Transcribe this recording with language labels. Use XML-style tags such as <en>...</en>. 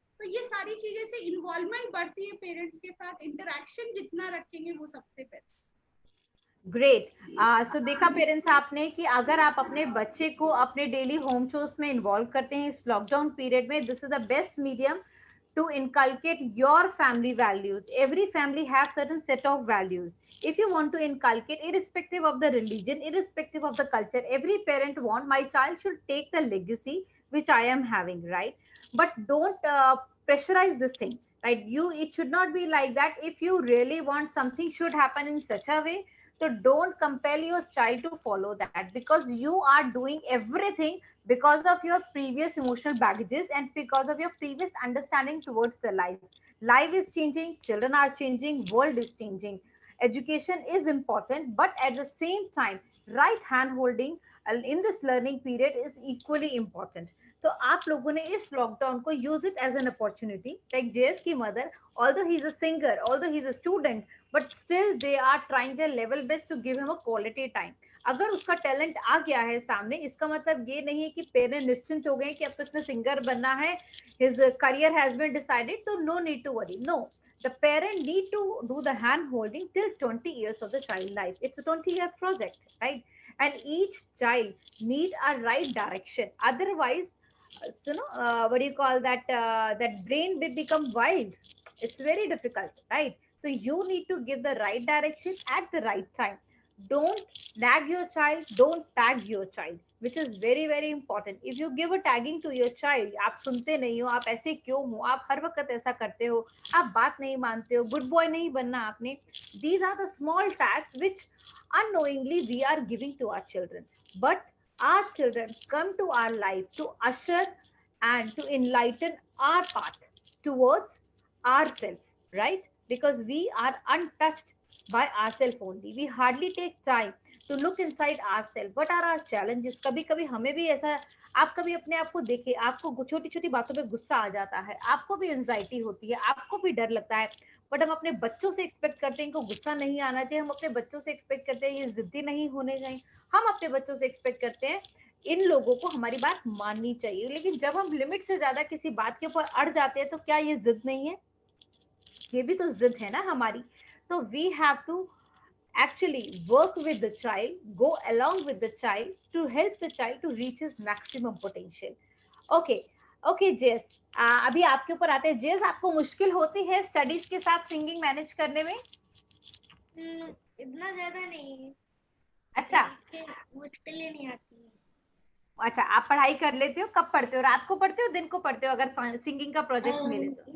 <hi>तो ये सारी चीजें से इन्वॉल्वमेंट बढ़ती है पेरेंट्स के साथ, इंटरेक्शन जितना रखेंगे वो सबसे बेस्ट। ग्रेट। सो देखा पेरेंट्स आपने कि अगर आप अपने बच्चे को अपने डेली होम शोज में इन्वॉल्व करते हैं इस लॉकडाउन पीरियड में,</hi> <en>This is the best medium to inculcate your family values. Every family have certain set of values. If you want to inculcate, irrespective of the religion, irrespective of the culture, every parent want my child should take the legacy which I am having, right? But don't pressurize this thing, right? It should not be like that. If you really want something should happen in such a way, So don't compel your child to follow that, because you are doing everything because of your previous emotional baggages and because of your previous understanding towards the life. Life is changing, children are changing, world is changing. Education is important, but at the same time, right hand holding in this learning period is equally important.</en> <hi>तो आप लोगों ने इस lockdown को</hi> <en>Use it as an opportunity, like JS की मदर, although he's a singer, although he's a student, but still they are trying their level best to give him a quality time.</en> <hi>अगर उसका talent आ गया है सामने, इसका मतलब ये नहीं है कि पेरेंट निश्चिंत हो गए कि अब तो इसने सिंगर बनना है,</hi> <en>his career has been decided, so no need to worry. No, the parent need to do the hand holding till 20 years of the child life. It's a 20-year project, right? And each child need a right direction. Otherwise, what do you call that? That brain will become wild. It's very difficult, right? So you need to give the right direction at the right time. Don't nag your child. Don't tag your child, which is very very important. If you give a tagging to your child,</en> <hi>आप सुनते नहीं हो, आप ऐसे क्यों हो, आप हर वक्त ऐसा करते हो, आप बात नहीं मानते हो, good boy नहीं बनना आपने.</hi> <en>These are the small tags which unknowingly we are giving to our children. But our children come to our life to usher and to enlighten our path towards ourselves, right? Because we are untouched by ourselves only. We hardly take time to look inside ourselves. What are our challenges?</en> <hi>कभी कभी हमें भी ऐसा, आप कभी अपने आप को देखिए, आपको छोटी छोटी बातों पे गुस्सा आ जाता है, आपको भी एंजाइटी होती है, आपको भी डर लगता है, बट हम अपने बच्चों से एक्सपेक्ट करते हैं इनको गुस्सा नहीं आना चाहिए, हम अपने बच्चों से एक्सपेक्ट करते हैं ये जिद्दी नहीं होने चाहिए, हम अपने बच्चों से एक्सपेक्ट करते हैं इन लोगों को हमारी बात माननी चाहिए. लेकिन जब हम लिमिट से ज्यादा किसी बात के ऊपर अड़ जाते हैं तो क्या ये जिद नहीं है? ये भी तो जिद है ना हमारी.</hi> <en>तो we have to actually work with the child, go along with the child to help the child to reach his maximum potential.</en> <hi>Okay, okay जेस, अभी आपके ऊपर आते हैं. जेस, आपको मुश्किल होती है स्टडीज के साथ सिंगिंग मैनेज करने में? इतना ज्यादा नहीं. अच्छा, मुश्किल ही नहीं आती. अच्छा, आप पढ़ाई कर लेते हो? कब पढ़ते हो? रात को पढ़ते हो, दिन को पढ़ते हो, अगर सिंगिंग का प्रोजेक्ट मिले तो?</hi>